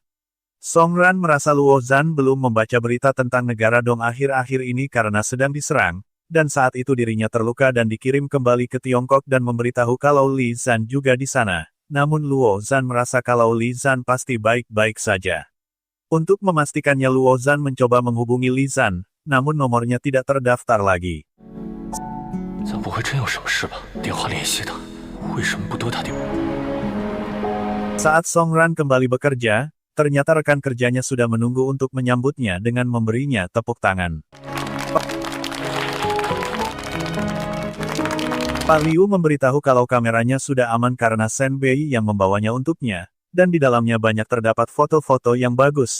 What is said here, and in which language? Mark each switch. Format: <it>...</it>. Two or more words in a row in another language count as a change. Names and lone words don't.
<id>Song Ran merasa Luo Zhan belum membaca berita tentang negara Dong akhir-akhir ini karena sedang diserang, dan saat itu dirinya terluka dan dikirim kembali ke Tiongkok dan memberitahu kalau Li Zhan juga di sana. Namun Luo Zhan merasa kalau Li Zhan pasti baik-baik saja. Untuk memastikannya Luo Zhan mencoba menghubungi Li Zhan, namun nomornya tidak terdaftar lagi.</id> <zh>咱不会真有什么事吧？电话联系的，为什么不多打电话？</zh> <id>Saat Song Ran kembali bekerja, ternyata rekan kerjanya sudah menunggu untuk menyambutnya dengan memberinya tepuk tangan. Pak Liu memberitahu kalau kameranya sudah aman karena Shen Bei yang membawanya untuknya, dan di dalamnya banyak terdapat foto-foto yang bagus.</id>